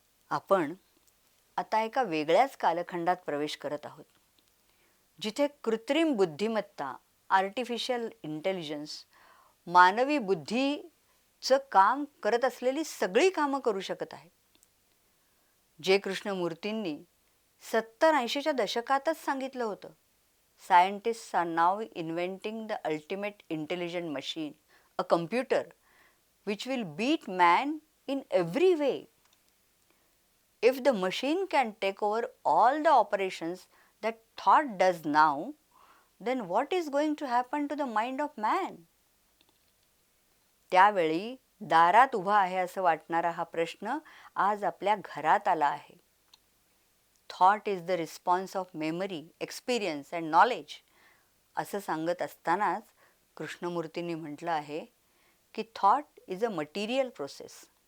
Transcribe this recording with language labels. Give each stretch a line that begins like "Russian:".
Marathi: आपण आता एका वेगळ्याच कालखंडात प्रवेश करत आहोत, जिथे कृत्रिम बुद्धिमत्ता, आर्टिफिशियल इंटेलिजन्स, मानवी बुद्धीचं काम करत असलेली सगळी कामं करू शकत आहे. जे कृष्णमूर्तींनी 70-80च्या दशकातच सांगितलं होतं,
English: scientists are now inventing the ultimate intelligent machine, a computer, which will beat man in every way. If the machine can take over all the operations that thought does now, then what is going to happen to the mind of man?
Marathi: त्यावेळी दारात उभा आहे असं वाटणारा हा प्रश्न आज आपल्या घरात आला आहे.
English: thought is the response of memory, experience and knowledge
Marathi: असं सांगत असतानाच कृष्णमूर्तींनी म्हटलं आहे की
English: Thought is a material process.